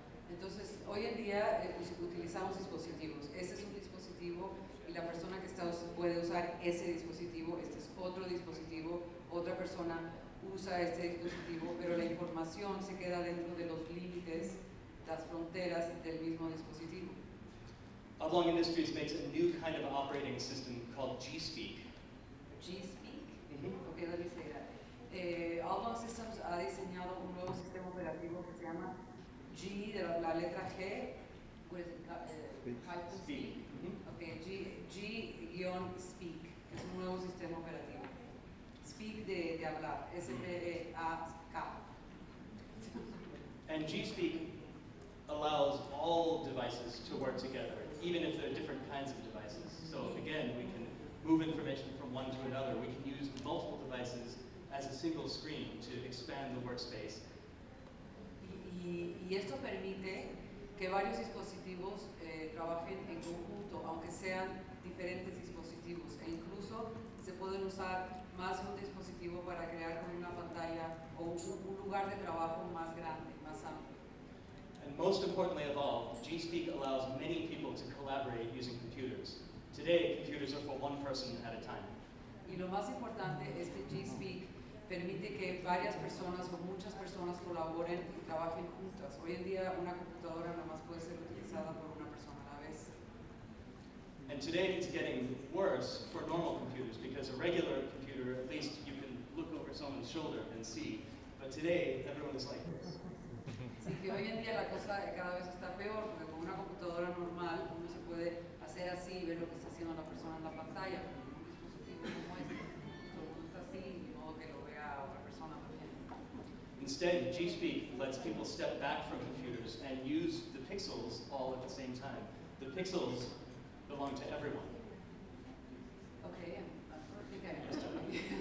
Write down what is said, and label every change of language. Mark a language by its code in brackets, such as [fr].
[es] Entonces, hoy en día utilizamos dispositivos. Este es un dispositivo y la persona que puede usar ese dispositivo, este es otro dispositivo, otra persona usa este dispositivo, pero la información se queda dentro de los límites, las fronteras del mismo dispositivo. [en] Oblong Industries makes a new kind of operating system called G-Speak. G-Speak? Mm-hmm. Okay, let me say that. [es] Oblong Systems ha diseñado un nuevo sistema operativo que se llama G, de la letra G, [en] what is it? Speak. [es] Mm-hmm. Okay, G-Speak, que es un nuevo sistema operativo. Speak de hablar, S-P-E-A-K. [en] And G-Speak allows all devices to work together, even if they're different kinds of devices. So again, we can move information from one to another. We can use multiple devices as a single screen to expand the workspace. [es] Y esto permite que varios dispositivos trabajen en conjunto, aunque sean diferentes dispositivos, e incluso se pueden usar más de un dispositivo para crear una pantalla o un lugar de trabajo más grande, más amplio. [en] And most importantly of all, G-Speak allows many people to collaborate using computers. Today, computers are for one person at a time. [es] Y lo más importante es que G-Speak permite que varias personas o muchas personas colaboren y trabajen juntas. Hoy en día una computadora nada más puede ser utilizada por una persona a la vez. [en] And today it's getting worse for normal computers because a regular computer, at least you can look over someone's shoulder and see. But today, everyone is like this. [es] Sí, que hoy en día la cosa cada vez está peor, porque con una computadora normal uno se puede hacer así y ver lo que está haciendo la persona en la pantalla. Con un dispositivo como este, todo el mundo está así, de modo que lo vea otra persona también. [en] Instead, G-Speak lets people step back from computers and use the pixels all at the same time. The pixels belong to everyone. Okay, I think I understood.